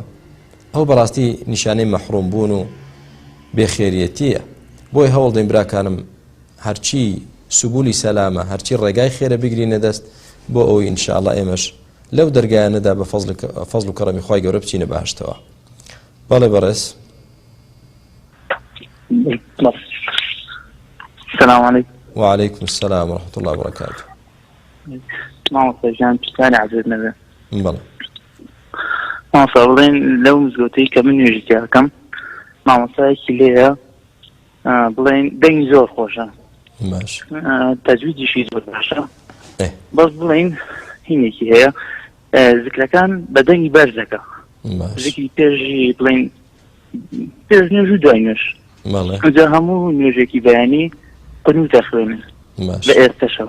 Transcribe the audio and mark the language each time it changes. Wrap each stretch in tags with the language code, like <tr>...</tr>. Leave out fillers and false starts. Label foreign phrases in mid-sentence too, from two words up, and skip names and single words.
<ckb>ئەو بەڕاستی نیشانەی مەحروم بوون و بێخێریەتیە. بۆی هەوڵ دەین براکانم هەرچی سبولی سەلامە، هەرچی ڕێگای خێرە بگرینە دەست بۆ ئەوی ئینشاءالله ئێمەش لەو دەرگایانەدا بە فەزل و کەڕەمی خوای گەورە بچینە بەهەشتەوە. بەڵێ بەڕێز.</ckb> <ar>السلام عليكم. وعليكم السلام ورحمة الله وبركاته.</ar> <ckb>مامۆستا ژیان پرسیاری عەزیز نەبێ. بەڵێ. مامۆستا بڵێن لەو مزگەوتەی کە من نوێژی تێەکەم، مامۆستایەکی لێیە بڵێن دەنگی زۆر خۆشە، باش، تەجویدیشی زۆر باشە، بەس بڵێن هینێکی هەیە ذکرەکان بە دەنگی بەرزەکە، ذکری پێشی بڵێن پێش نوێژ و دوای نوێژ، ئەجا هەموو نوێژێکی بەیانی قنوت دەخوێنن بە ئێستەشەوە.</ckb>